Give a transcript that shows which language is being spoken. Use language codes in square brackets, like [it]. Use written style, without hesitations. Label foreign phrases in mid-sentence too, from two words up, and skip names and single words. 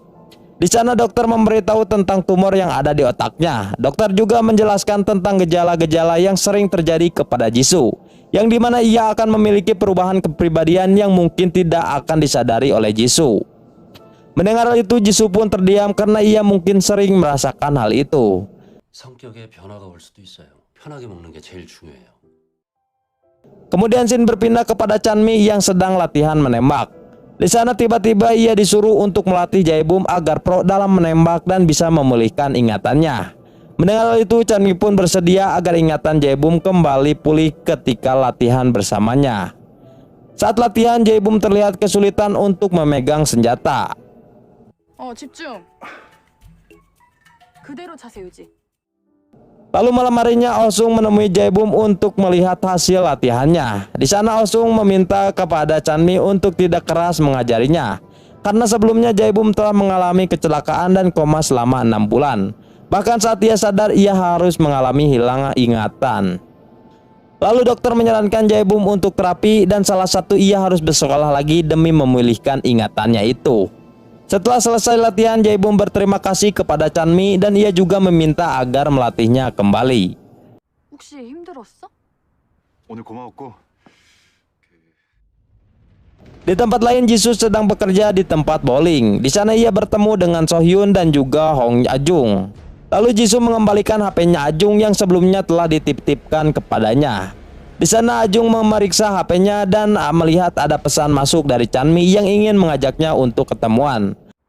[id] Di sana dokter memberitahu tentang tumor yang ada di otaknya. Dokter juga menjelaskan tentang gejala-gejala yang sering terjadi kepada Jisoo, yang dimana ia akan memiliki perubahan kepribadian yang mungkin tidak akan disadari oleh Jisoo. Mendengar hal itu Jisoo pun terdiam karena ia mungkin sering merasakan hal itu. [ko] 성격에 변화가 올 수도 있어요. 편하게 먹는 게 제일 중요해요. [id] Kemudian scene berpindah kepada Chanmi yang sedang latihan menembak. Di sana tiba-tiba ia disuruh untuk melatih Jae-bum agar pro dalam menembak dan bisa memulihkan ingatannya. Mendengar hal itu Chanmi pun bersedia agar ingatan Jae-bum kembali pulih ketika latihan bersamanya. Saat latihan Jae-bum terlihat kesulitan untuk memegang senjata. [ko] 집중. 그대로 자세 유지. [id] Lalu malam harinya Osung menemui Jae-bum untuk melihat hasil latihannya. Di sana Osung meminta kepada Chanmi untuk tidak keras mengajarinya, karena sebelumnya Jae-bum telah mengalami kecelakaan dan koma selama 6 bulan. Bahkan saat ia sadar ia harus mengalami hilang ingatan. Lalu dokter menyarankan Jae-bum untuk terapi dan salah satu ia harus bersekolah lagi demi memulihkan ingatannya itu. Setelah selesai latihan, Jae-bum berterima kasih kepada Chanmi dan ia juga meminta agar melatihnya kembali. [ko] 혹시 힘들었어? 오늘 고마웠고 [id] Di tempat lain Jisoo sedang bekerja di tempat bowling. Di sana ia bertemu dengan So-hyun dan juga Hong Ajung. Lalu Jisoo mengembalikan HP-nya Ajung yang sebelumnya telah dititipkan kepadanya. Di sana Ajung memeriksa HP-nya dan melihat ada pesan masuk dari Chanmi yang ingin mengajaknya untuk ketemuan.